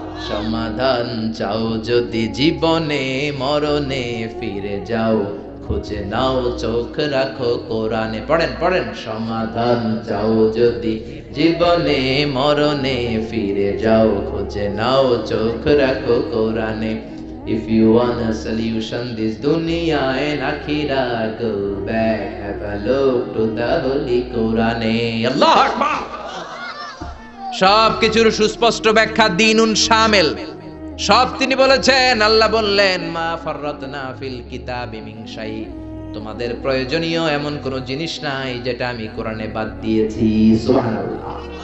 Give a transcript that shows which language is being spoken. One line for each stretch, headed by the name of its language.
Bangla: সমাধান চাও যদি জীবনে, মরণে ফিরে যাও, খুঁজে নাও, চোখ রাখো কোরআনে। পড়েন পড়েন, সমাধান চাও যদি জীবনে, মরণে ফিরে যাও, খুঁজে নাও, চোখ রাখো কোরআনে।
English: If you want a solution this dunya and akhirah, go back, have a look to the holy Quran.
Arabic: Allahu Akbar.
Bangla: সব কিছুর সুস্পষ্ট ব্যাখ্যা দ্বীনুন শামিল। সব তিনি বলেছেন। আল্লাহ বললেন
Arabic: মা ফাররাতনা ফিল কিতাবি মিন শাই,
Bangla: তোমাদের প্রয়োজনীয় এমন কোন জিনিস নাই যেটা আমি কোরআনে বাদ দিয়েছি। সুবহানাল্লাহ।